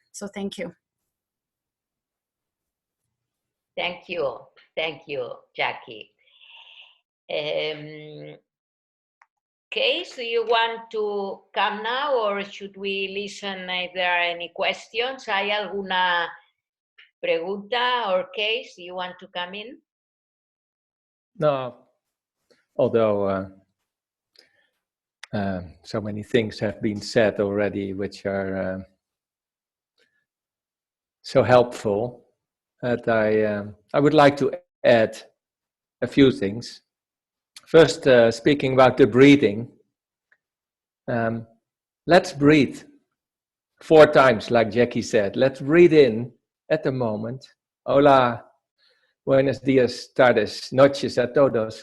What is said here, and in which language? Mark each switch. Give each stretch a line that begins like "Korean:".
English: So thank you. Thank you, Jackie. Case, do you want to come now or should we listen if there are any questions?
Spanish: ¿Hay alguna pregunta
English: or Case? Do you want to come in? No, although so many things have been said already, which are so helpful, that I would like to add a few things. First, speaking about the breathing, let's breathe 4 times, like Jackie said. Let's breathe in at the moment.
Spanish: Hola, buenos días, tardes, noches a todos.